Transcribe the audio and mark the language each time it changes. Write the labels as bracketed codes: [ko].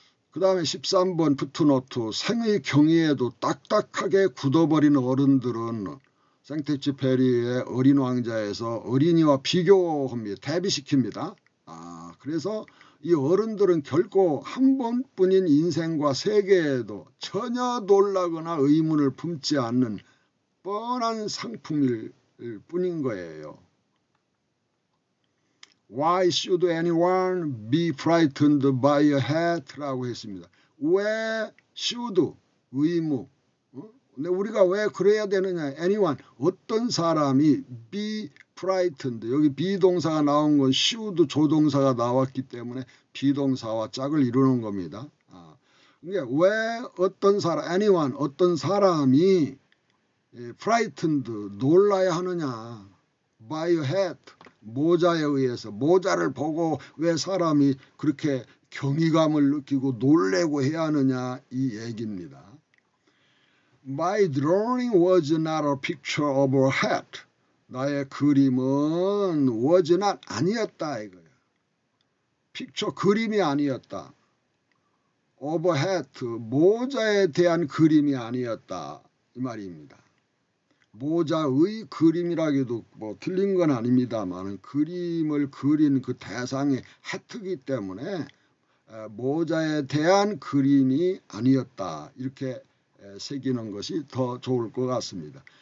[ko] 그 다음에 13번 푸트노트. 생의 경이에도 딱딱하게 굳어버린 어른들은 생텍쥐페리의 어린 왕자에서 어린이와 비교합니다. 대비시킵니다. 그래서 이 어른들은 결코 한 번뿐인 인생과 세계에도 전혀 놀라거나 의문을 품지 않는 뻔한 상품일 뿐인 거예요. [en] Why should anyone be frightened by a hat? [ko] 라고 했습니다. 왜 should, 의무. 근데 우리가 왜 그래야 되느냐. [en] anyone, [ko] 어떤 사람이 [en] be frightened. [ko] 여기 비동사가 나온 건 should 조동사가 나왔기 때문에 비동사와 짝을 이루는 겁니다. 그러니까 왜 어떤 사람, anyone, 어떤 사람이 frightened, 놀라야 하느냐. [en] by a hat, [ko] 모자에 의해서. 모자를 보고 왜 사람이 그렇게 경이감을 느끼고 놀래고 해야 하느냐 이 얘기입니다. [en] My drawing was not a picture of a hat. [ko] 나의 그림은 [en] was not [ko] 아니었다 이거야. picture 그림이 아니었다. [en] of a hat [ko] 모자에 대한 그림이 아니었다 이 말입니다. 모자의 그림이라기도 뭐 틀린 건 아닙니다만 그림을 그린 그 대상의 해트이기 때문에 모자에 대한 그림이 아니었다 이렇게 새기는 것이 더 좋을 것 같습니다.